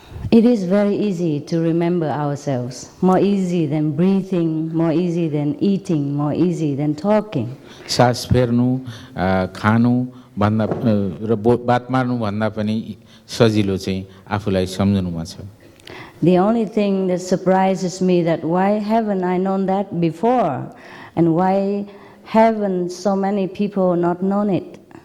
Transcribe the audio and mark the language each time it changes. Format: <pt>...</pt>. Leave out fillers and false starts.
<en>It is very easy to remember ourselves, more easy than breathing, more easy than eating, more easy than talking.</en> <ne>सास फेर्नु खानु भन्दा र बात मार्नु भन्दा पनि सजिलो चाहिँ आफूलाई सम्झनुमा छ।</ne> <en>The only thing that surprises me that why haven't I known that before, and why haven't so many people not known it?</en>